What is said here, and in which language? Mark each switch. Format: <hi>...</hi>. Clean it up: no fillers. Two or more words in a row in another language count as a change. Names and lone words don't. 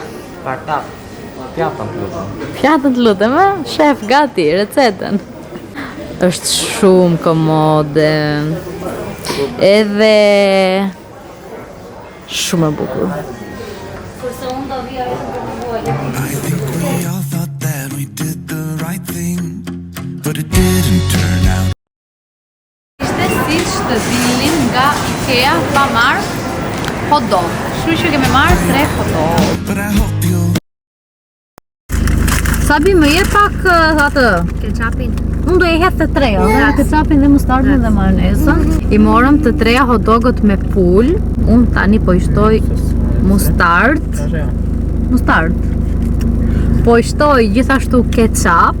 <sq>Partap, pjatën të lutem. Pjatën të lutem, shef, gati, recetën. Është shumë komode. Edhe shumë e bukur. Kurse unë do vija e të përbuaj.</sq> <en>I think we all thought that we did the right thing, but it didn't turn out.</en> <sq>Ishte siç të dilin nga IKEA pa marrë</sq> <en>hot dog.</en> <sq>Kështu që kemi marrë 3</sq> <en>hot dog. But I hope you'll</en> <sq>Sabi më jep pak atë Ketchupin. unë do e hedh të treja, ketchupin dhe mustardën dhe majonezën. I morëm të treja hot dogët me pul. Unë tani po i shtoj mustard. Po i shtoj gjithashtu ketchup.</sq>